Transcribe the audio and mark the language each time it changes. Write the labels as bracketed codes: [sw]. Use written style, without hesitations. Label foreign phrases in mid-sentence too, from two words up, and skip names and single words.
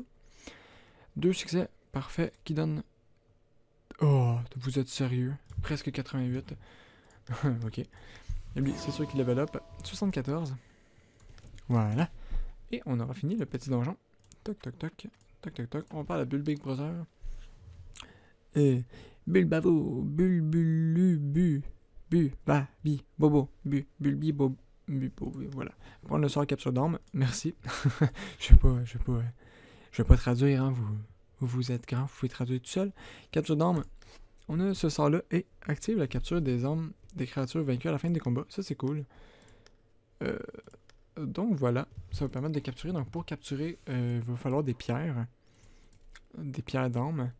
[fr] 2 succès, parfait, qui donne... Oh, vous êtes sérieux? Presque 88. Ok. Et lui, c'est sûr qu'il [en] level up. [fr] 74. Voilà. Et on aura fini le petit donjon. Toc, toc, toc. Toc, toc, toc. On parle à Bull Big Brother. Bulbavo, bulbulu, bu, ba, bi, bobo, bulbi, bobo, voilà. Prendre le sort capture d'armes, merci. je vais pas traduire, hein, vous êtes grand, vous pouvez traduire tout seul. Capture d'armes, on a ce sort-là et active la capture des armes des créatures vaincues à la fin des combats, ça c'est cool. Donc voilà, ça va permettre de capturer, donc pour capturer, il va falloir des pierres d'armes.